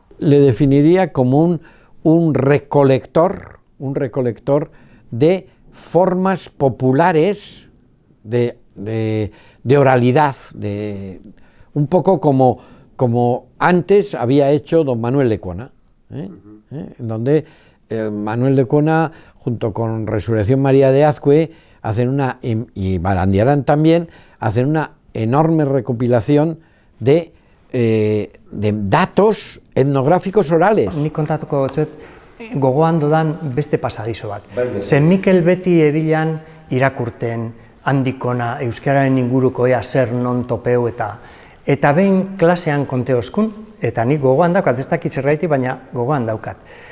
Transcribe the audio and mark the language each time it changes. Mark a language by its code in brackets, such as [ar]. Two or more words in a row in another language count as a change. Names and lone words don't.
[es] Le definiría como un recolector de formas populares de oralidad, un poco como antes había hecho don Manuel Lecona, en donde Manuel Lecona, junto con Resurrección María de Azcue, y Barandiarán también, hacen una enorme recopilación de datos etnográficos orales. [eu] Nik kontatuko dut, gogoan dodan beste pasadizo bat. Zen Mikel beti ebilan irakurten, handikona, euskararen inguruko ea zer non topeu eta behin klasean konteozkun, eta nik gogoan daukat, ez dakit zergaiti, baina gogoan daukat.